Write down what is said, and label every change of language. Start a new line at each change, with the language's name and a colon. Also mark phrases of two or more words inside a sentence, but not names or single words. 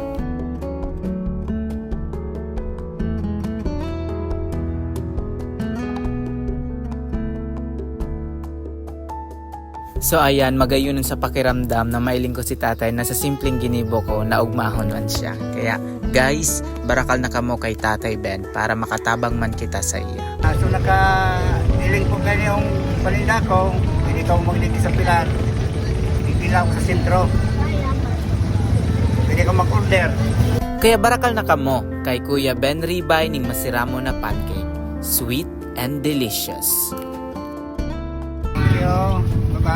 Bikol: So ayan, magayunan sa pakiramdam na mailing ko si tatay na sa simpleng ginibo ko na ugmahon man siya. Kaya guys, barakal na kamo kay Tatay Ben para makatabang man kita sa iya.
Filipino: So naka-iling po kayo yung paninda ko, hindi ka magliti sa pilar, hindi lang ako sa sentro, pwede ka mag-order.
Bikol: Kaya barakal na kamo kay Kuya Ben Ribay ning masiramo na pancake.
English: Sweet and delicious. Thank you.